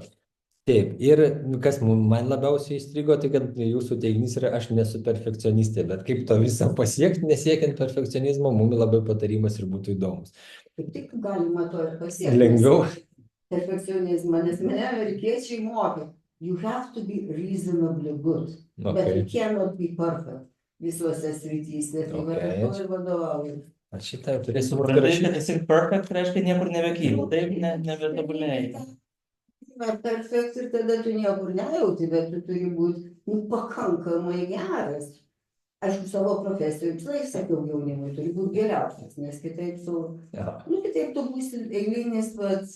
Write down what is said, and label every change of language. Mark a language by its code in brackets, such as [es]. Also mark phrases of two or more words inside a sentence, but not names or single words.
[lt] Taip, ir kas man labiausiai įstrigo, tai kad jūsų teiginys yra, aš nesu perfekcionistė, bet kaip to visą pasiekti, nesiekiant perfekcionizmo, mums labai patarimas ir būtų įdomus. Kaip tik galima to ir pasiekti. Lengviau. Perfekcionizmą, nes mane amerikiečiai mokė. [en] You have to be reasonably good, but you Okay. cannot be perfect [lt] visuose srityse. Tai va, aš to ir vadovauju. Ar šitą jau turėsiu Supranti, rašyti? kad esi perfect, reiškia niekur nebekyli. Taip, nebetobulėjai. Va, perfekt ir tada tu niekur nejauti, bet tu turi būti pakankamai geras. Aišku, savo profesijoje visą laiką sakiau jaunimui, turi būti geriausias, nes kitaip kitaip tu būsi eilinis pats.